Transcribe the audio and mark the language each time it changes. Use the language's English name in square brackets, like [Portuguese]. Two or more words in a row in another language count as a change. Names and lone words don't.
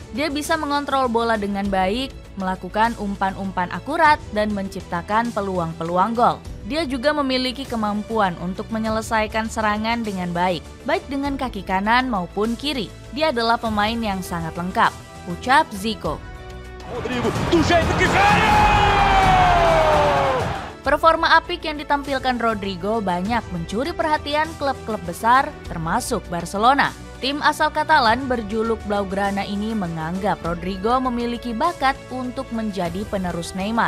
[Indonesian] Dia bisa mengontrol bola dengan baik, melakukan umpan-umpan akurat, dan menciptakan peluang-peluang gol. Dia juga memiliki kemampuan untuk menyelesaikan serangan dengan baik dengan kaki kanan maupun kiri. Dia adalah pemain yang sangat lengkap, ucap Zico. [Portuguese] Rodrigo, do jeito que veio! [Indonesian] Performa apik yang ditampilkan Rodrigo banyak mencuri perhatian klub-klub besar termasuk Barcelona. Tim asal Katalan berjuluk Blaugrana ini menganggap Rodrigo memiliki bakat untuk menjadi penerus Neymar.